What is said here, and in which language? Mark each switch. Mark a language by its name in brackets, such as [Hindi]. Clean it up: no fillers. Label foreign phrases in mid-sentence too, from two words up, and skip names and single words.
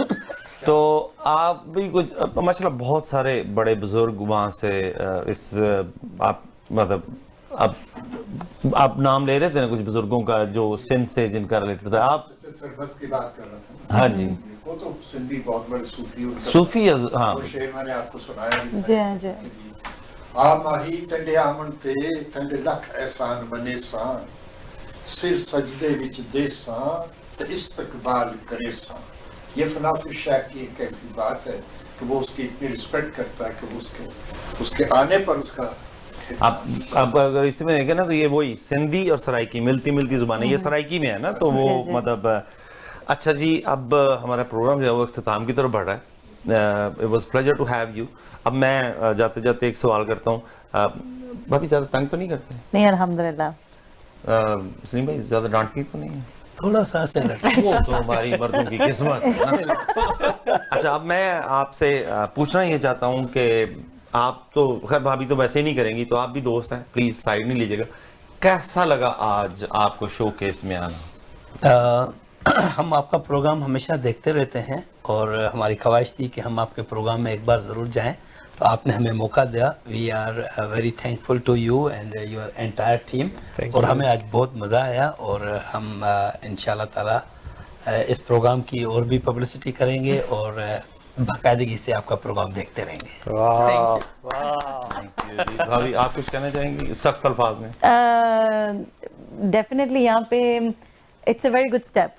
[Urdu] تو آپ بھی کچھ ماشاءاللہ بہت سارے بڑے بزرگ وہاں سے اس آپ مطلب آپ نام لے رہے تھے نا کچھ بزرگوں کا جو سندھ سے جن کا ریلیٹڈ تھا. آپ سربس کی بات کر رہا تھا. ہاں جی، وہ تو سندھی بہت بڑے صوفی. ہاں وہ شعر میں نے آپ کو سنایا بھی تھا. جی [Saraiki] آ ماہی تنڈے آمن تے تنڈے لکھ احسان بنے سان، سر سجدے وچ دے سان تے استقبال کرے سان. [Urdu] یہ فنافی شیخ کی ایک ایسی بات ہے کہ وہ اس کی اتنی رسپیکٹ کرتا ہے کہ اس کے آنے پر اس کا آپ اگر اس میں دیکھیں نا تو یہ وہی سندھی اور سرائکی ملتی زبانیں، یہ سرائکی میں ہے نا، تو وہ مطلب. اچھا جی، اب ہمارا پروگرام جو ہے وہ اختتام کی طرف بڑھ رہا ہے. [English] It was pleasure to have you. [Urdu] اب میں جاتے جاتے ایک سوال کرتا ہوں، بھابھی زیادہ تنگ تو نہیں کرتے؟ نہیں الحمدللہ. سلیم بھائی زیادہ ڈانٹتی تو نہیں ہے؟ تھوڑا سا وہ تو ہماری مردوں کی قسمت ہے. اچھا اب میں آپ سے پوچھنا یہ چاہتا ہوں کہ آپ تو خیر بھابھی تو ویسے ہی نہیں کریں گی، تو آپ بھی دوست ہیں، پلیز سائڈ نہیں لیجیے گا. کیسا لگا آج آپ کو شو کیس میں آنا؟ ہم آپ کا پروگرام ہمیشہ دیکھتے رہتے ہیں اور ہماری خواہش تھی کہ ہم آپ کے پروگرام میں ایک بار ضرور جائیں، تو آپ نے ہمیں موقع دیا. [English] We are very thankful to you and your entire team, [Urdu] اور ہمیں آج بہت مزہ آیا، اور ہم انشاءاللہ تعالیٰ اس پروگرام کی اور بھی پبلسٹی کریں گے اور باقاعدگی سے آپ کا پروگرام دیکھتے رہیں گے. بھابھی آپ کچھ کہنا چاہیں گی سخت الفاظ میں؟ [English] definitely [Urdu] یہاں پہ [English] it's a very good step.